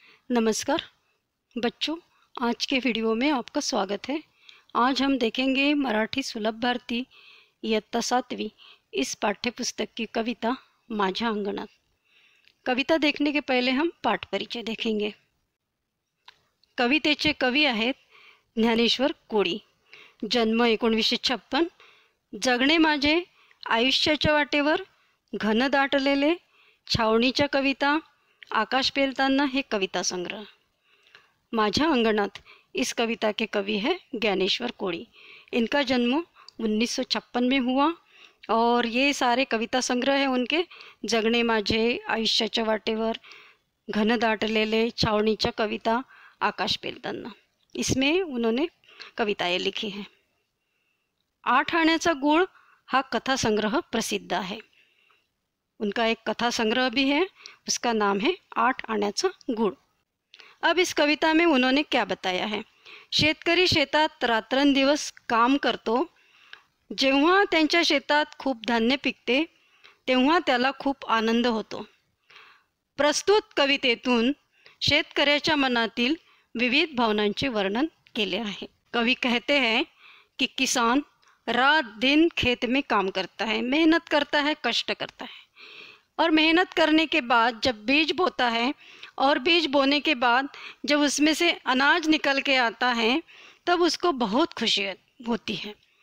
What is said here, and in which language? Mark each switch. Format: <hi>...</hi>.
<hi>नमस्कार बच्चों, आज के वीडियो में आपका स्वागत है। आज हम देखेंगे मराठी सुलभ भारती इयत्ता 7वी इस पाठ्य पुस्तक की कविता माझ्या अंगणात। कविता देखने के पहले हम पाठ परिचय देखेंगे।</hi> <mr>कवितेचे कवी आहेत ज्ञानेश्वर कोळी। जन्म 1956। जगणे माझे आयुष्याच्या वाटेवर, घन दाटलेले, छावणीच्या कविता, आकाश पेलताना हे कविता संग्रह।</mr> <hi>माझ्या अंगणात इस कविता के कवि है ज्ञानेश्वर कोळी। इनका जन्म 1956 में हुआ और ये सारे कविता संग्रह हैं उनके। जगणे माझे, आयुष्याच्या वाटेवर, घन दाटलेले, छावणीच्या कविता, आकाश पेलताना, इसमें उन्होंने कविताएं लिखी हैं। 8 आण्याचा गुळ हा कथा संग्रह प्रसिद्ध है। उनका एक कथा संग्रह भी है, उसका नाम है 8 आण्याचा गुळ। अब इस कविता में उन्होंने क्या बताया है।</hi> <mr>शेतकरी शेतात रात्रंदिवस काम करतो। जेव्हा त्यांच्या शेतात खूप धान्य पिकते तेव्हा त्याला खूप आनंद होतो। प्रस्तुत कवितेतून शेतकऱ्याच्या मनातील विविध भावनांचे वर्णन केले आहे।</mr> <hi>कवि कहते हैं कि किसान रात दिन खेत में काम करता है, मेहनत करता है, कष्ट करता है और मेहनत करने के बाद जब बीज बोता है और बीज बोने के बाद जब उसमें से अनाज निकल के आता है तब उसको बहुत खुशी होती है।</hi>